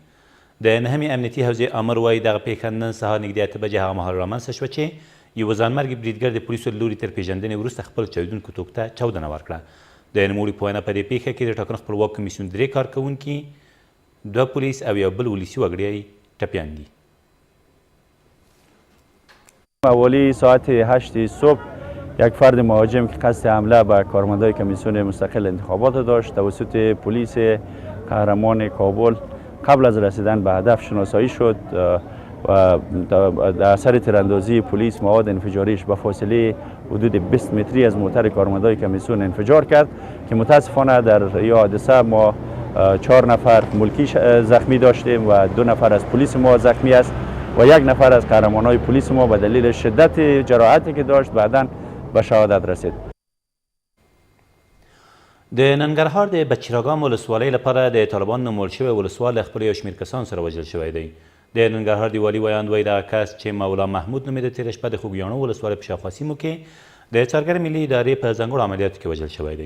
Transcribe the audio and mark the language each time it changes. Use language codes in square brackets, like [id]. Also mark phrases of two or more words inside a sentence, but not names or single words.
[ps] د 9مې امنیتي حوزې امر وایي دغه پیښه نن سهار نږدې 8 بجې هغه مهال رامنځته شوه چې یو ځانمرګي بریدګر د پولیسو له لوري تر پیژندنې وروسته خپل چاودونکو توپ ته چاودنه ورکړه. د نوموړي په وینا په دې پیښه کې د ټاکنو خپلواک کمیسیون 3 کارکوونکي، 2 پولیس او یو بل ولسي وګړی ټپیان دي. [fa] حوالی ساعت 8 صبح یک فرد مهاجم که قصد حمله به کارمندان کمیسیون مستقل انتخابات داشت توسط پلیس قهرمان کابل قبل از رسیدن به هدف شناسایی شد و در اثر تیراندازی پلیس مواد انفجاریش به فاصله حدود 20 متری از موتر کارمندان کمیسیون انفجار کرد که متاسفانه در این حادثه ما 4 نفر ملکی زخمی داشتیم و 2 نفر از پلیس ما زخمی است و 1 نفر از قهرمانای پلیس ما به دلیل شدت جراحتی که داشت بعداً به شهادت رسید. [ps] د ننګرهار د بچراګام ولسوالۍ لپاره د طالبان نومول شوی ولسوال له خپلو یو شمېر کسانو سره وژل شوی دی. د ننګرهار د والي ویاند وایي دغه کس چې مولا محمود نومېده تېره شپه د خوږیاڼو ولسوالۍ په شاوخوا سیمو کې د څارګر ملي ادارې په ځانګړو عملیاتو کې وژل شوی دی.